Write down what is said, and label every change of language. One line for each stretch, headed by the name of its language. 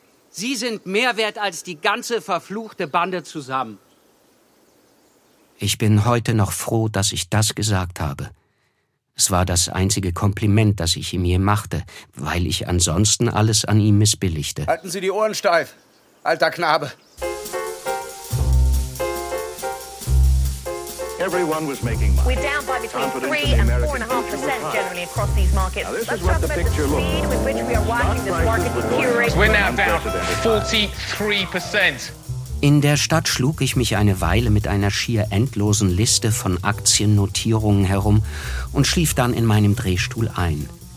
German: Sie sind mehr wert als die ganze verfluchte Bande zusammen. Ich bin heute noch froh, dass ich das gesagt habe. Es war das einzige Kompliment, das ich ihm je machte, weil ich ansonsten alles an ihm missbilligte. Halten Sie die Ohren steif, alter Knabe.
English: Everyone was making money. We're down by between 3% and 4.5% generally across these markets. Now, this is what the picture looks like. With which we are watching this market deteriorate. We're now down 43%.
German: In der Stadt schlug ich mich eine Weile mit einer schier endlosen Liste von Aktiennotierungen herum und schlief dann in meinem Drehstuhl ein.